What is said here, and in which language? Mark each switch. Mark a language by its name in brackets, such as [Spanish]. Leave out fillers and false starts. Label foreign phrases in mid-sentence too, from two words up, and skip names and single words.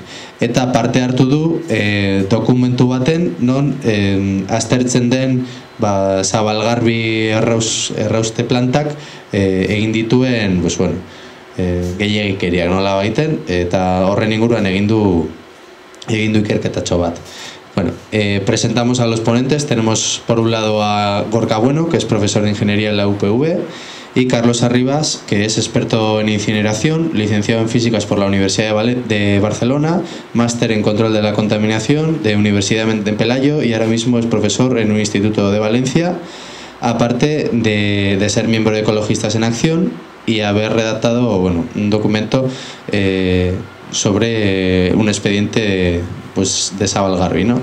[Basque] Eta parte hartu du dokumentu baten, non aztertzen den Zabalgarbi errauste plantak egin dituen gehiagikeriak nola baiten, eta horren inguruan egin du ikerketatxo bat. [Spanish] Bueno, presentamos a los ponentes. Tenemos por un lado a Gorka Bueno, que es profesor de ingeniería en la UPV, y Carlos Arribas, que es experto en incineración, licenciado en físicas por la Universidad de Barcelona, máster en control de la contaminación de Universidad de Pelayo, y ahora mismo es profesor en un instituto de Valencia, aparte de ser miembro de Ecologistas en Acción y haber redactado un documento sobre un expediente de Zabalgarbi, ¿no?